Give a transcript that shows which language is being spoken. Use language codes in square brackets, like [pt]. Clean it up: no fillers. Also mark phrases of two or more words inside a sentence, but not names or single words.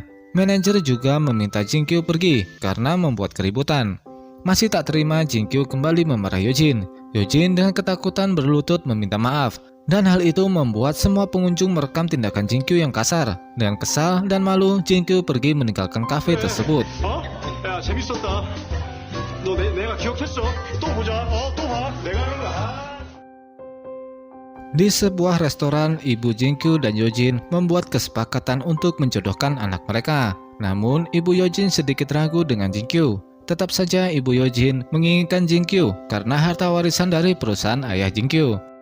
[id] Manajer juga meminta Jinkyu pergi karena membuat keributan. Masih tak terima, Jinkyu kembali memarahi Yojin. Yojin dengan ketakutan berlutut meminta maaf. Dan hal itu membuat semua pengunjung merekam tindakan Jinkyu yang kasar. Dengan kesal dan malu, Jinkyu pergi meninggalkan kafe tersebut. [ko] 야, 재밌었다. 너 내가 기억했어. 또 보자. 또 봐. 내가 하는 거야. [id] Di sebuah restoran, ibu Jinkyu dan Yojin membuat kesepakatan untuk menjodohkan anak mereka. Namun, ibu Yojin sedikit ragu dengan Jinkyu. Tetap saja ibu Yojin menginginkan Jinkyu karena harta warisan dari perusahaan ayah Jinkyu.